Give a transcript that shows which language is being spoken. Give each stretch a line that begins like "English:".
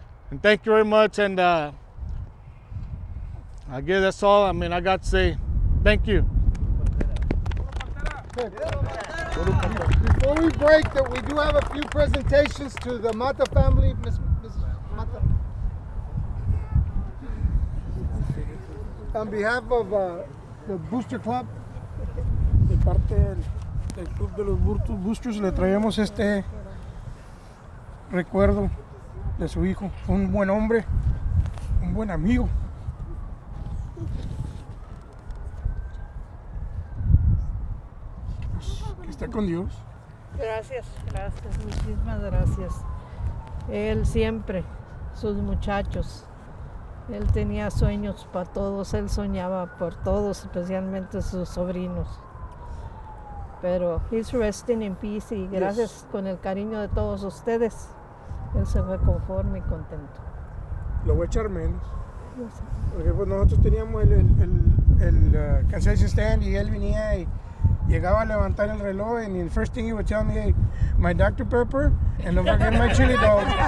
English: And thank you very much, and I guess that's all. I mean, I got to say thank you. Before we break, we do have a few presentations to the Mata family. Ms. Mata. On behalf of the Booster Club,
Spanish: de parte del Club de los Boosters, le traemos este recuerdo de su hijo. Fue un buen hombre, un buen amigo. Que está con Dios. Gracias, muchísimas gracias. Él siempre, sus muchachos, él tenía sueños para todos, él soñaba por todos, especialmente sus sobrinos. Pero
English: he's resting in peace
Spanish: y gracias con el cariño de todos ustedes, él se fue conforme y contento. Lo voy a echar menos. Porque pues nosotros teníamos el concession stand y él venía y llegaba a levantar el reloj
English: and the first thing he would tell me, hey, my Dr. Pepper and don't forget my chili dog.